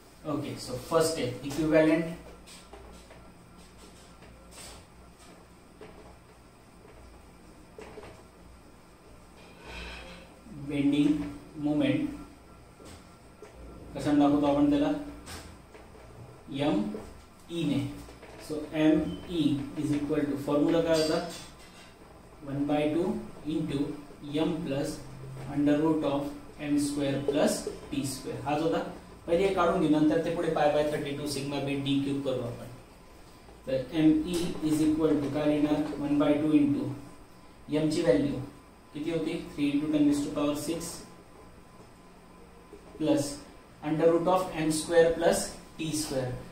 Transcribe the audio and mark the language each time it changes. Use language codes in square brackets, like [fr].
[en] okay, so first [mr] आहे [en] Equivalent bending moment. [mr] कशाने दाखवतो आपण त्याला, एम ई ने. [en] so M E is equal to, [mr] formula काय होता, [en] 1/2 into M plus under root of M square plus T square. [mr] हाच होता. पहिले काढून घेऊ, नंतर ते पुढे π/32 सिग्मा बी डी क्यूब करू आपण. [en] तर M E is equal to [mr] काय लिहिणार, [en] 1/2 into M ची value [mr] किती होती, [en] 3 × 10⁻6 plus under root of M square plus T square.